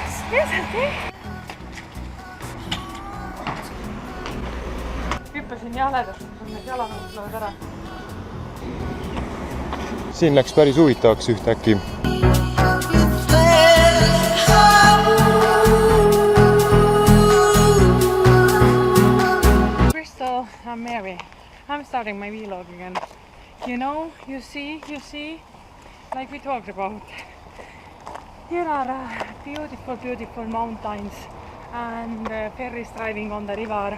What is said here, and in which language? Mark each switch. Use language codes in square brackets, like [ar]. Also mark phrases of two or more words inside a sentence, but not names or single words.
[et] Hüppasin jaledast, kus need jalanõud lööd ära. Siin läks päris huvitavaks ühtäkki. [en] Crystal, I'm Mary. I'm starting my vlog again. You know, you see, like we talked about. Here are beautiful mountains and ferries driving on the river.